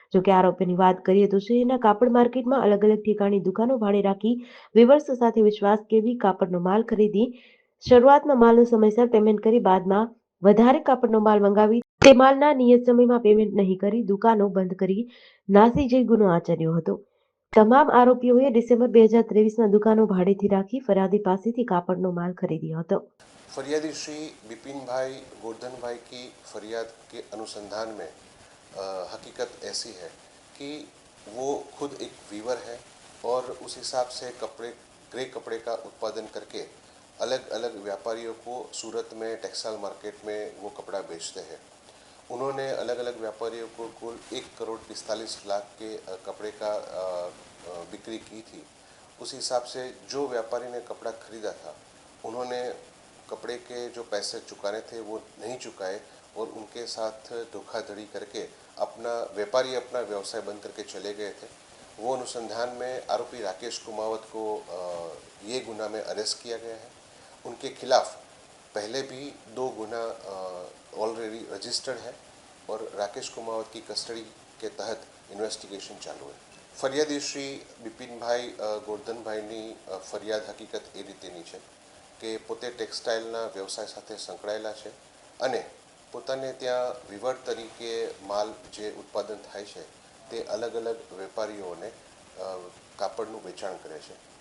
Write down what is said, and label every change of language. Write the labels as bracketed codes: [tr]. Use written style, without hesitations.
[gu] જોકે આરોપીની વાત કરીએ તો શહેરના કાપડ માર્કેટમાં અલગ અલગ ઠેકાણે દુકાનો ભાડે રાખી વિવર્સ સાથે વિશ્વાસ કેળવી કાપડનો માલ ખરીદી શરૂઆતમાં માલનું સમયસર પેમેન્ટ કરી બાદમાં વધારે કાપડનો માલ મંગાવી તે માલના નિયત સમયમાં પેમેન્ટ નહીં કરી દુકાનો બંધ કરી નાસી જઈ ગુનો આચર્યો હતો. તમામ આરોપીઓએ ડિસેમ્બર 2023માં દુકાનો ભાડેથી રાખી ફરિયાદી પાસેથી કાપડનો માલ [hi] खरीदा [gu] હતો. [hi] फरियादी श्री बिपिन भाई गोर्धन भाई की फरियाद के अनुसंधान में हकीकत ऐसी है कि वो खुद एक वीवर है और उस हिसाब से ग्रे कपड़े का उत्पादन करके अलग अलग व्यापारियों को सूरत में टेक्सटाइल मार्केट में वो कपड़ा बेचते हैं. उन्होंने अलग अलग व्यापारियों को कुल 1,45,00,000 के कपड़े का बिक्री की थी. उस हिसाब से जो व्यापारी ने कपड़ा खरीदा था उन्होंने कपड़े के जो पैसे चुकाने थे वो नहीं चुकाए और उनके साथ धोखाधड़ी करके अपना व्यवसाय बंद करके चले गए थे. वो अनुसंधान में आरोपी राकेश कुमावत को ये गुना में अरेस्ट किया गया है. उनके खिलाफ पहले भी 2 गुना ऑलरेडी रजिस्टर्ड है और राकेश कुमावत की कस्टडी के तहत इन्वेस्टिगेशन चालू है. [gu] ફરિયાદી શ્રી બિપિનભાઈ ગોર્ધનભાઈની ફરિયાદ હકીકત એ રીતેની છે કે પોતે ટેક્સટાઇલના વ્યવસાય સાથે સંકળાયેલા છે અને પોતાને ત્યાં વિવર તરીકે માલ જે ઉત્પાદન થાય છે તે અલગ અલગ વેપારીઓને કાપડનું વેચાણ કરે છે.